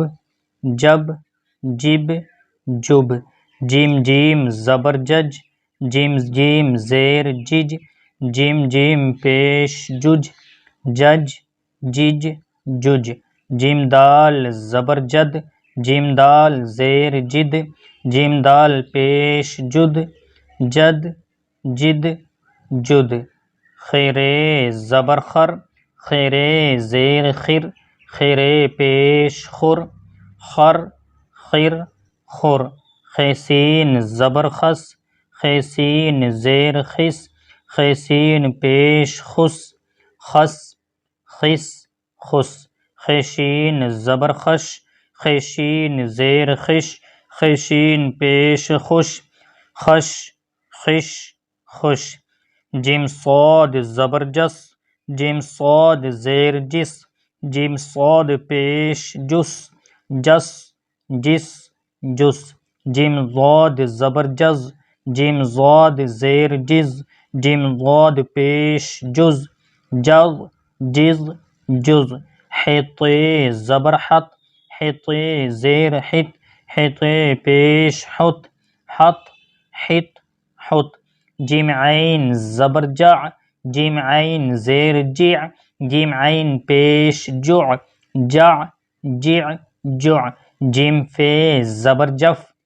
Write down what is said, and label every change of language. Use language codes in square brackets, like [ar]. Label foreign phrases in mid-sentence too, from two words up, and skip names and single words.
[ur] جب، جب، جب، جیم جیم زبر جج، جیم جیم زیر جج، جیم جیم پیش جج، جج، جج، جج، جیم دال زبر جد، جیم دال زیر جد، جیم دال پیش جد، جد، جد، جد، خیرے زبر خر، خیرے زیر خر، خیرے پیش خر، خر، خر، خر، خیسین زبر خس، خیسین زیر خس، خیسین پیش خس، خس، خس، خس، خیشین زبر خش، خیشین زیر خش، خیشین پیش خش، خش، خش، خش، جیم صاد زبر جس، جیم صاد زیر جس، جیم صاد پیش جس، جس، جس، جس، جیم ضاد زبر جز، جیم ضاد زیر جز، جیم ضاد پیش جز، جز، جز، جز، حیطے زبر حط، حیطے زیر حط، حیطے پیش حط، حط، حط، حط، جیم عین زبر جع، جیم عین زیر جع، جیم عین پیش جع، جع، جع، جع، جیم فے زبر جف،